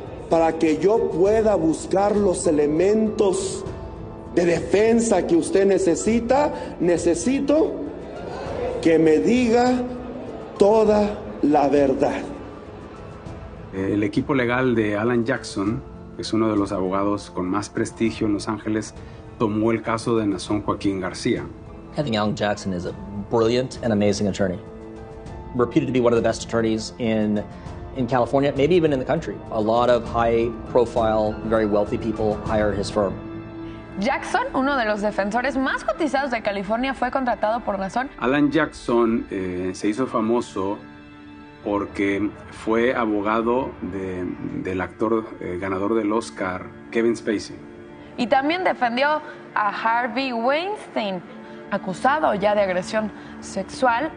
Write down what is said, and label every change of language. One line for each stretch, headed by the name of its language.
Spanish: Para que yo pueda buscar los elementos de defensa que usted necesita, necesito que me diga toda la verdad. El equipo legal de Alan Jackson, que es uno de los abogados con más prestigio en Los Ángeles, tomó el caso de Nazón Joaquín García.
English: I think Alan Jackson is a brilliant and amazing attorney. Reputed to be one of the best attorneys in California, maybe even in the country. A lot of high-profile, very wealthy people hire his firm.
Spanish: Jackson, uno de los defensores más cotizados de California, fue contratado por Nazón. Alan Jackson se hizo famoso porque fue abogado del actor ganador del Oscar, Kevin Spacey. Y también defendió a Harvey Weinstein, acusado ya de agresión sexual.